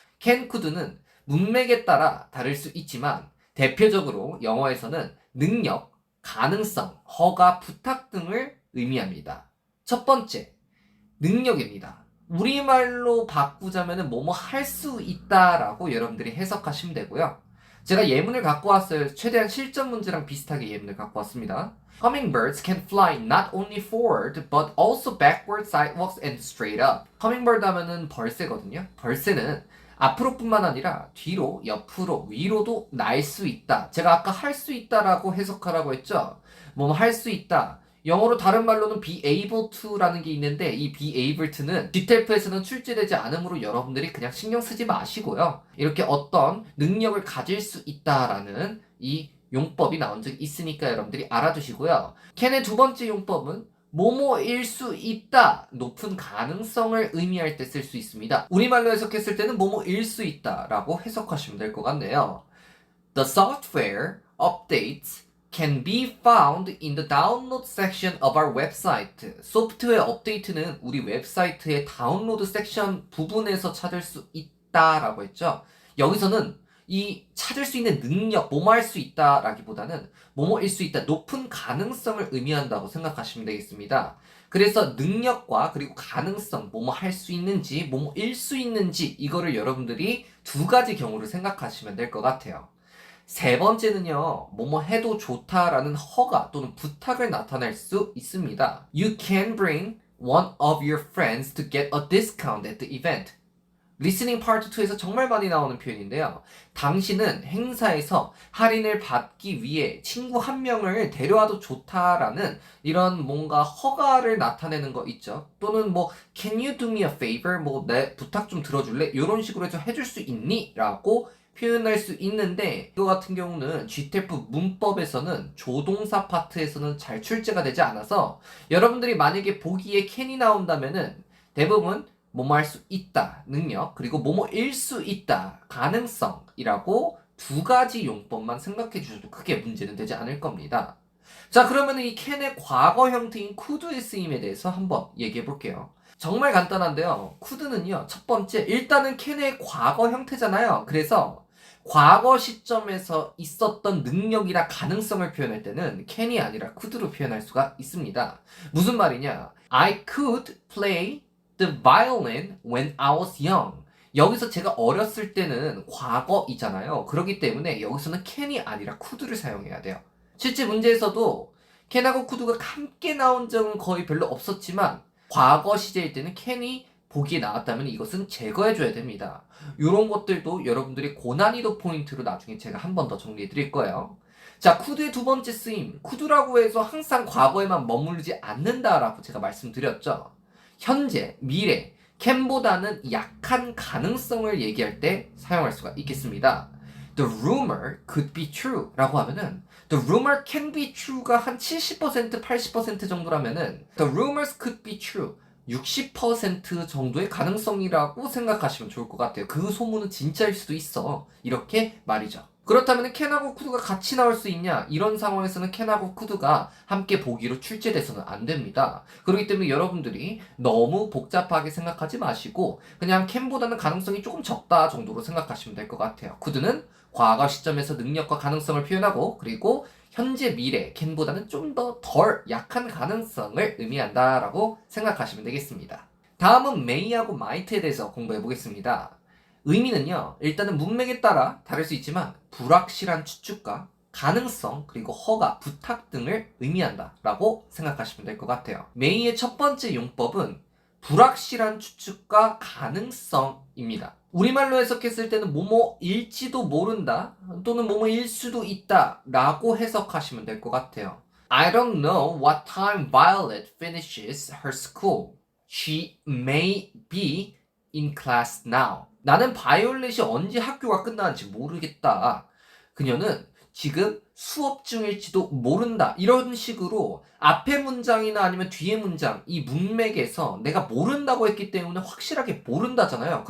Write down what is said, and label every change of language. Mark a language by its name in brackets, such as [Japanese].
[Korean] can, could는 문맥에 따라 다를 수 있지만 대표적으로 영어에서는 능력, 가능성, 허가, 부탁 등을 의미합니다. 첫 번째, 능력입니다. 우리말로 바꾸자면 뭐뭐 할 수 있다라고 여러분들이 해석하시면 되고요. 제가 예문을 갖고 왔어요. 최대한 실전 문제랑 비슷하게 예문을 갖고 왔습니다. [English] Hummingbirds can fly not only forward but also backward, sideways, and straight up. [Korean] Hummingbird 하면은 벌새거든요. 벌새는 앞으로뿐만 아니라 뒤로, 옆으로, 위로도 날 수 있다. 제가 아까 할 수 있다라고 해석하라고 했죠. 뭐 할 수 있다. 영어로 다른 말로는 be able to라는 게 있는데 이 be able to는 GTF에서는 출제되지 않으므로 여러분들이 그냥 신경 쓰지 마시고요. 이렇게 어떤 능력을 가질 수 있다라는 이 용법이 나온 적이 있으니까 여러분들이 알아두시고요. 캔의 두 번째 용법은 뭐뭐일 수 있다, 높은 가능성을 의미할 때 쓸 수 있습니다. 우리말로 해석했을 때는 뭐뭐일 수 있다라고 해석하시면 될 것 같네요. [English] The software updates can be found in the download section of our website. [Korean] 소프트웨어 업데이트는 우리 웹사이트의 다운로드 섹션 부분에서 찾을 수 있다라고 했죠. 여기서는 이 찾을 수 있는 능력, 뭐뭐 할 수 있다라기보다는 뭐뭐일 수 있다, 높은 가능성을 의미한다고 생각하시면 되겠습니다. 그래서 능력과 그리고 가능성, 뭐뭐 할 수 있는지, 뭐뭐일 수 있는지 이거를 여러분들이 두 가지 경우를 생각하시면 될 것 같아요. 세 번째는요, 뭐뭐 해도 좋다라는 허가 또는 부탁을 나타낼 수 있습니다. [English] You can bring one of your friends to get a discount at the event. [Korean] 리스닝 파트 2에서 정말 많이 나오는 표현인데요. 당신은 행사에서 할인을 받기 위해 친구 한 명을 데려와도 좋다라는 이런 뭔가 허가를 나타내는 거 있죠. [English] 또는 [Korean] 뭐 [English] Can you do me a favor? [Korean] 뭐 내 부탁 좀 들어줄래? 이런 식으로 해서 해줄 수 있니? 라고 표현할 수 있는데 이거 같은 경우는 GTF 문법에서는 조동사 파트에서는 잘 출제가 되지 않아서 여러분들이 만약에 보기에 can이 나온다면은 대부분 뭐뭐 할 수 있다, 능력, 그리고 뭐뭐일 수 있다, 가능성이라고 두 가지 용법만 생각해 주셔도 크게 문제는 되지 않을 겁니다. 자, 그러면 이 can의 과거 형태인 could의 쓰임에 대해서 한번 얘기해 볼게요. 정말 간단한데요. could는요, 첫 번째, 일단은 can의 과거 형태잖아요. 그래서 과거 시점에서 있었던 능력이나 가능성을 표현할 때는 can이 아니라 could로 표현할 수가 있습니다. 무슨 말이냐? [English] I could play the violin when I was young. [Korean] 여기서 제가 어렸을 때는 과거이잖아요. 그렇기 때문에 여기서는 can이 아니라 could를 사용해야 돼요. 실제 문제에서도 can하고 could가 함께 나온 적은 거의 별로 없었지만 과거 시제일 때는 can이 보기에 나왔다면 이것은 제거해줘야 됩니다. 이런 것들도 여러분들이 고난이도 포인트로 나중에 제가 한 번 더 정리해 드릴 거예요. 자, could의 두 번째 쓰임. could라고 해서 항상 과거에만 머무르지 않는다라고 제가 말씀드렸죠. 현재, 미래, can보다는 약한 가능성을 얘기할 때 사용할 수가 있겠습니다. [English] The rumor could be true [Korean] 라고 하면은 [English] The rumor can be true가 [Korean] 한 70%, 80% 정도라면은 [English] The rumors could be true [Korean] 60% 정도의 가능성이라고 생각하시면 좋을 것 같아요. 그 소문은 진짜일 수도 있어. 이렇게 말이죠. 그렇다면 can하고 could가 같이 나올 수 있냐? 이런 상황에서는 can하고 could가 함께 보기로 출제돼서는 안 됩니다. 그렇기 때문에 여러분들이 너무 복잡하게 생각하지 마시고 그냥 can보다는 가능성이 조금 적다 정도로 생각하시면 될 것 같아요. could는 과거 시점에서 능력과 가능성을 표현하고 그리고 현재 미래 can보다는 좀 더 덜 약한 가능성을 의미한다라고 생각하시면 되겠습니다. 다음은 may하고 might에 대해서 공부해 보겠습니다. 의미는요, 일단은 문맥에 따라 다를 수 있지만 불확실한 추측과 가능성 그리고 허가, 부탁 등을 의미한다라고 생각하시면 될 것 같아요. may의 첫 번째 용법은 불확실한 추측과 가능성입니다. 우리말로 해석했을 때는 뭐뭐일지도 모른다 또는 뭐뭐일 수도 있다 라고 해석하시면 될 것 같아요. [English] I don't know what time Violet finishes her school. She may be in class now. [Korean] 나는 바이올렛이 언제 학교가 끝나는지 모르겠다. 그녀는 지금 수업 중일지도 모른다. 이런 식으로 앞에 문장이나 아니면 뒤에 문장, 이 문맥에서 내가 모른다고 했기 때문에 확실하게 모른다잖아요.